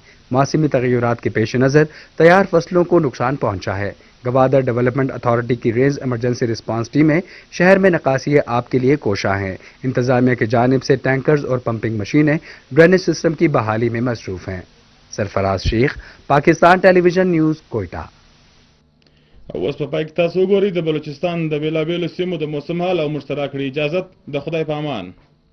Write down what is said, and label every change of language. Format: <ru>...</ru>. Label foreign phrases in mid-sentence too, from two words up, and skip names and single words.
<ur>موسمی تغیرات کے پیش نظر تیار فصلوں کو نقصان پہنچا ہے. گوادر ڈیولپمنٹ اتھارٹی کی رینج</ur> <en>emergency response</en> <ur>ٹیمیں شہر میں نکاسی آب کے لیے کوشاں ہیں. انتظامیہ کی جانب سے ٹینکرز اور پمپنگ مشینیں</ur> <en>drainage system</en> <ur>کی بحالی میں مصروف ہیں. سرفراز شیخ، پاکستان ٹیلی ویژن نیوز، کوئٹہ.</ur> <ps>اوس په پای کې تاسو وګورئ د بلوچستان د بېلابېلو سیمو د موسم حال او موږ سره کړې اجازت د خدای په امان.</ps>